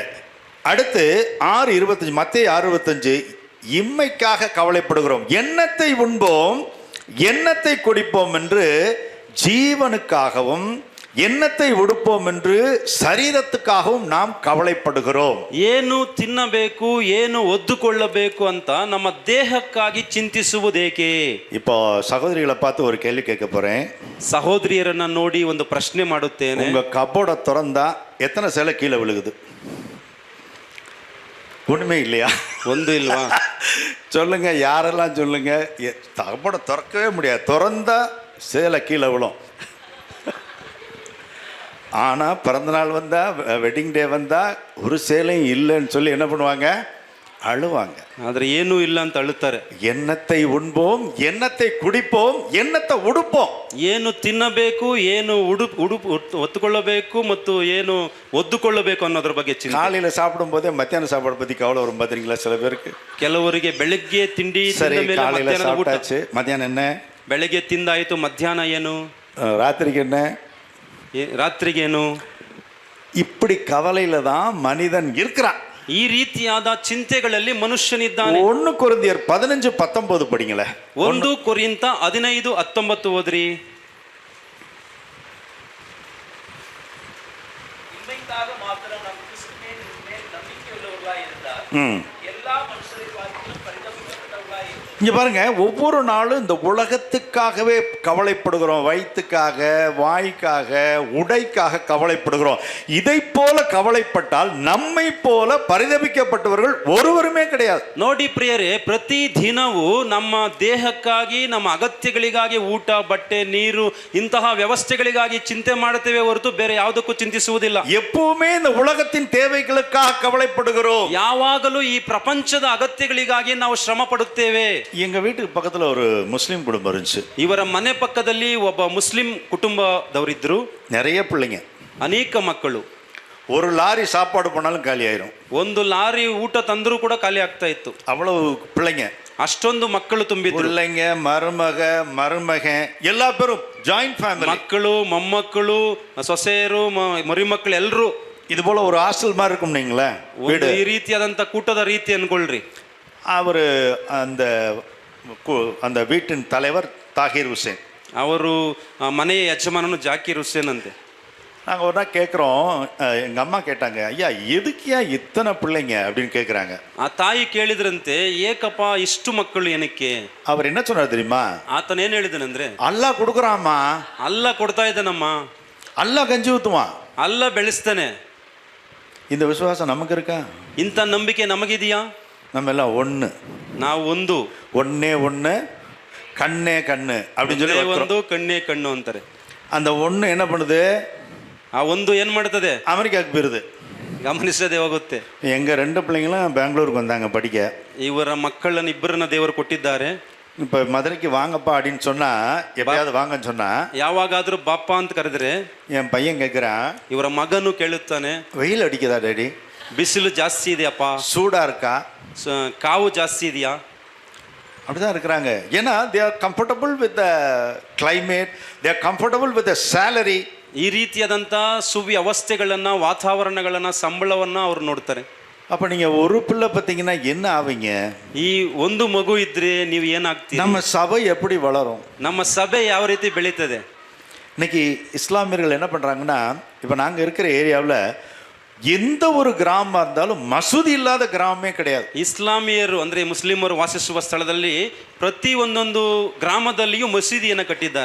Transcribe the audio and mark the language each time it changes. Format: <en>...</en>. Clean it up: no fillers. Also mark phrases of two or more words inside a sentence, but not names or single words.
<ta>அடுத்து 6:25, மத்தேயு 6:25. இம்மைக்காக கவலைப்படுகிறோம், எண்ணத்தை உண்போம் எண்ணத்தை குடிப்போம் என்று ஜீவனுக்காகவும் எண்ணத்தை உடுப்போம் என்று சரீரத்துக்காகவும் நாம் கவலைப்படுகிறோம்.</ta> <kn>ಏನು ತಿನ್ನಬೇಕು ಏನು ಒದ್ದುಕೊಳ್ಳಬೇಕು ಅಂತ ನಮ್ಮ ದೇಹಕ್ಕಾಗಿ ಚಿಂತಿಸುವುದೇಕೆ?</kn> <ta>இப்போ சகோதரிகளை பார்த்து ஒரு கேள்வி கேட்க போறேன்.</ta> <kn>ಸಹೋದರಿಯರನ್ನ ನೋಡಿ ಒಂದು ಪ್ರಶ್ನೆ ಮಾಡುತ್ತೇನೆ.</kn> <ta>உங்க கபோர்டை திறந்தா எத்தனை சேலை கீழே விழுகுது? ஒண்ணுமே இல்லையா?</ta> <kn>ಒಂದು ಇಲ್ವಾ?</kn> <ta>சொல்லுங்க, யாரெல்லாம் சொல்லுங்க. கபோர்டை திறக்கவே முடியாது, திறந்தா சேலை கீழே விழும். ஆனால் பிறந்தநாள் வந்தால்,</ta> <en>wedding day</en> <ta>வந்தால் ஒரு சேலையும் இல்லைன்னு சொல்லி என்ன பண்ணுவாங்க? அழுவாங்க.</ta> <kn>ಆದರೆ ಏನೂ ಇಲ್ಲ ಅಂತ ಅಳುತ್ತಾರೆ.</kn> <ta>எண்ணத்தை உண்போம் எண்ணத்தை குடிப்போம் எண்ணத்தை உடுப்போம்.</ta> <kn>ಏನು ತಿನ್ನಬೇಕು ಏನು ಒತ್ತುಕೊಳ್ಳಬೇಕು ಮತ್ತು ಏನು ಒದ್ದುಕೊಳ್ಳಬೇಕು ಅನ್ನೋದ್ರ ಬಗ್ಗೆ ಚಿಂತೆ.</kn> <ta>காலையில் சாப்பிடும் போதே மத்தியான சாப்பாடு பற்றி கவலை வரும் பார்த்தீங்களா சில பேருக்கு?</ta> <kn>ಕೆಲವರಿಗೆ ಬೆಳಗ್ಗೆ ತಿಂಡಿ</kn> <ta>சரி,</ta> <kn>ತಿಂದ ಮೇಲೆ</kn> <ta>காலையில்</ta> <kn>ಮಧ್ಯಾಹ್ನದ ಊಟ.</kn> <ta>சாப்பிட்டாச்சு, மத்தியானம் என்ன?</ta> <kn>ಬೆಳಗ್ಗೆ ತಿಂದಾಯಿತು, ಮಧ್ಯಾಹ್ನ ಏನು,</kn> <ta>ராத்திரிக்கு என்ன?</ta> <kn>ರಾತ್ರಿಗೇನು?</kn> <ta>இப்படி கவலையில தான் மனிதன் இருக்கிறான்.</ta> <kn>ಈ ರೀತಿಯಾದ ಚಿಂತೆಗಳಲ್ಲಿ ಮನುಷ್ಯನಿದ್ದಾನೆ.</kn> <ta>1 கொரிந்தியர் 15:19 படிங்களே.</ta> <kn>1 ಕೊರಿಂಥ 15:19 ಓದ್ರಿ.</kn> <ta>இங்க பாருங்க, ஒவ்வொரு நாளும் இந்த உலகத்துக்காகவே கவலைப்படுகிறோம். வயிற்றுக்காக, வாய்க்காக, உடைக்காக கவலைப்படுகிறோம். இதை போல கவலைப்பட்டால் நம்மை போல பரிதபிக்கப்பட்டவர்கள் ஒருவருமே கிடையாது.</ta> <kn>ನೋಡಿ ಪ್ರಿಯರೇ, ಪ್ರತಿ ದಿನವೂ ನಮ್ಮ ದೇಹಕ್ಕಾಗಿ, ನಮ್ಮ ಅಗತ್ಯಗಳಿಗಾಗಿ, ಊಟ ಬಟ್ಟೆ ನೀರು ಇಂತಹ ವ್ಯವಸ್ಥೆಗಳಿಗಾಗಿ ಚಿಂತೆ ಮಾಡುತ್ತೇವೆ ಹೊರತು ಬೇರೆ ಯಾವುದಕ್ಕೂ ಚಿಂತಿಸುವುದಿಲ್ಲ.</kn> <ta>எப்பவுமே இந்த உலகத்தின் தேவைகளுக்காக கவலைப்படுகிறோம்.</ta> <kn>ಯಾವಾಗಲೂ ಈ ಪ್ರಪಂಚದ ಅಗತ್ಯಗಳಿಗಾಗಿ ನಾವು ಶ್ರಮ ಪಡುತ್ತೇವೆ.</kn> <ta>எங்க வீட்டுக்கு பக்கத்துல ஒரு முஸ்லீம் குடும்பம் இருந்துச்சு.</ta> <kn>ಇವರ ಮನೆ ಪಕ್ಕದಲ್ಲಿ ಒಬ್ಬ ಮುಸ್ಲಿಂ ಕುಟುಂಬದವರಿದ್ರು.</kn> <ta>நிறைய பிள்ளைங்க,</ta> <kn>ಅನೇಕ ಮಕ್ಕಳು.</kn> <ta>ஒரு லாரி சாப்பாடு போனாலும் காலி ஆயிரும்.</ta> <kn>ಒಂದು ಲಾರಿ ಊಟ ತಂದರೂ ಕೂಡ ಖಾಲಿ ಆಗ್ತಾ ಇತ್ತು.</kn> <ta>அவ்வளவு பிள்ளைங்க,</ta> <kn>ಅಷ್ಟೊಂದು ಮಕ್ಕಳು ತುಂಬಿದ್ರು.</kn> <ta>பிள்ளைங்க, மருமகன் எல்லா பேரும்</ta> <en>joint family.</en> <kn>ಮಕ್ಕಳು, ಮೊಮ್ಮಕ್ಕಳು, ಸೊಸೆಯರು, ಮರಿಮಕ್ಕಳು ಎಲ್ಲರೂ.</kn> <ta>இது போல ஒரு ஹாஸ்டல் மாதிரி இருக்கும் நீங்களே வீடு.</ta> <kn>ಈ ರೀತಿಯಾದಂಥ ಕೂಟದ ರೀತಿ ಅನ್ಕೊಳ್ರಿ.</kn> <ta>அவர் அந்த வீட்டின் தலைவர் தாகிர் ಹುಸೇನ್.</ta> <kn>ಅವರು ಮನೆಯ ಯಜಮಾನನು ಜಾಕೀರ್ ಹುಸೇನ್ ಅಂತೆ.</kn> <ta>நாங்கள் ஒரு நாள் கேட்குறோம், எங்கள் அம்மா கேட்டாங்க, ஐயா எதுக்கியா இத்தனை பிள்ளைங்க அப்படின்னு கேட்குறாங்க.</ta> <kn>ಆ ತಾಯಿ ಕೇಳಿದ್ರಂತೆ, ಏಕಪ್ಪ ಇಷ್ಟು ಮಕ್ಕಳು ಏನಕ್ಕೆ?</kn> <ta>அவர் என்ன சொன்னார் தெரியுமா?</ta> <kn>ಆತನ ಏನ್ ಹೇಳಿದನಂದ್ರೆ,</kn> <ta>அல்லாஹ் கொடுக்குறாம்மா,</ta> <kn>ಅಲ್ಲ ಕೊಡ್ತಾ ಇದ್ದಾನಮ್ಮ,</kn> <ta>அல்லாஹ் கஞ்சி ஊற்றுவான்,</ta> <kn>ಅಲ್ಲ ಬೆಳೆಸ್ತಾನೆ.</kn> <ta>இந்த விசுவாசம் நமக்கு இருக்கா?</ta> <kn>ಇಂಥ ನಂಬಿಕೆ ನಮಗಿದೆಯಾ?</kn> <ta>நம்ம எல்லாம் ஒன்று,</ta> <kn>ನಾವು ಒಂದು,</kn> <ta>ஒன்னே ஒன்று, கண்ணே கண்ணு அப்படின்னு சொல்லி</ta> <kn>ಒಂದು, ಕಣ್ಣೇ ಕಣ್ಣು ಅಂತಾರೆ.</kn> <ta>அந்த ஒன்று என்ன பண்ணுது?</ta> <kn>ಆ ಒಂದು ಏನ್ ಮಾಡ್ತದೆ?</kn> <ta>அமெரிக்காவுக்கு போயிருது.</ta> <kn>ಗಮನಿಸದೆ ಹೋಗುತ್ತೆ.</kn> <ta>எங்கள் 2 பிள்ளைங்களும் பெங்களூருக்கு வந்தாங்க படிக்க.</ta> <kn>ಇವರ ಮಕ್ಕಳನ್ನ ಇಬ್ಬರನ್ನ ದೇವರು ಕೊಟ್ಟಿದ್ದಾರೆ.</kn> <ta>இப்போ மதுரைக்கு வாங்கப்பா அப்படின்னு சொன்னா, எப்பயாவது வாங்கன்னு சொன்னா,</ta> <kn>ಯಾವಾಗಾದ್ರೂ ಬಾಪ್ಪ ಅಂತ ಕರೆದ್ರೆ</kn> <ta>என் பையன் கேட்குறான்,</ta> <kn>ಇವರ ಮಗನು ಕೇಳುತ್ತಾನೆ,</kn> <ta>வெயில் அடிக்குதா டேடி?</ta> <kn>ಬಿಸಿಲು ಜಾಸ್ತಿ ಇದೆಯಪ್ಪ,</kn> <ta>சூடா இருக்கா?</ta> <kn>ಕಾವು ಜಾಸ್ತಿ ಇದೆಯಾ?</kn> <ta>அப்படிதான் இருக்கிறாங்க.</ta> <en>ஏன்னா they are comfortable with the climate, they are comfortable with the salary.</en> <kn>ಈ ರೀತಿಯಾದಂಥ ಸುವ್ಯವಸ್ಥೆಗಳನ್ನ, ವಾತಾವರಣಗಳನ್ನ, ಸಂಬಳವನ್ನ ಅವ್ರು ನೋಡ್ತಾರೆ.</kn> <ta>அப்போ நீங்கள் ஒரு பிள்ளை பார்த்தீங்கன்னா என்ன ஆவீங்க?</ta> <kn>ಈ ಒಂದು ಮಗು ಇದ್ರೆ ನೀವು ಏನಾಗ್ತೀರಿ?</kn> <ta>நம்ம சபை எப்படி வளரும்?</ta> <kn>ನಮ್ಮ ಸಭೆ ಯಾವ ರೀತಿ ಬೆಳೀತದೆ?</kn> <ta>இன்னைக்கு இஸ்லாமியர்கள் என்ன பண்ணுறாங்கன்னா, இப்போ நாங்கள் இருக்கிற ஏரியாவில் எந்த ஒரு கிராமம் இருந்தாலும் மசூதி இல்லாத கிராமமே கிடையாது.</ta> <kn>ಇಸ್ಲಾಮಿಯರು ಅಂದ್ರೆ ಮುಸ್ಲಿಮರು ವಾಸಿಸುವ ಸ್ಥಳದಲ್ಲಿ ಪ್ರತಿ ಒಂದೊಂದು ಗ್ರಾಮದಲ್ಲಿಯೂ ಮಸೀದಿಯನ್ನು ಕಟ್ಟಿದ್ದಾರೆ.</kn>